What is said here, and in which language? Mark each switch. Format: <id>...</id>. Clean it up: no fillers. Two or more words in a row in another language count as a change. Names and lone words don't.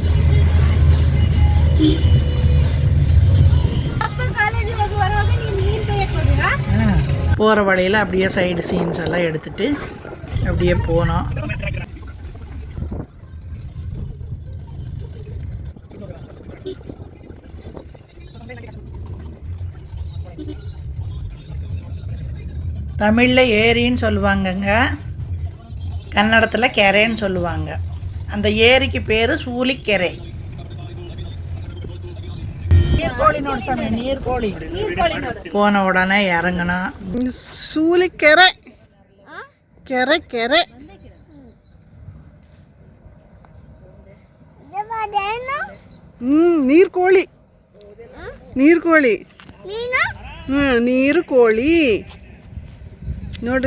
<kn>ಕಾಲೇಜಿಗೆ ಹೋಗಿ ಬರುವಾಗ ನೀವು ನೀರು ತೆಗೆಯಕ್ಕೆ ಹೋದಿರಾ?</kn> <ta>போகிற வழியில் அப்படியே</ta> <en>side scenes</en> <ta>எல்லாம் எடுத்துகிட்டு அப்படியே போனோம். தமிழில் ஏரின்னு சொல்லுவாங்கங்க, கன்னடத்தில் கெரைன்னு சொல்லுவாங்க. அந்த ஏரிக்கு பேர் சூலிக்கெரை. நீர்கோழி போன உடனே இறங்கணும்.</ta> <kn>சூலிக்கெரை ಕೆರೆ ಕೆರೆ. ನೀರು ಕೋಳಿ. ನೀರು ಕೋಳಿ ನೋಡು.</kn>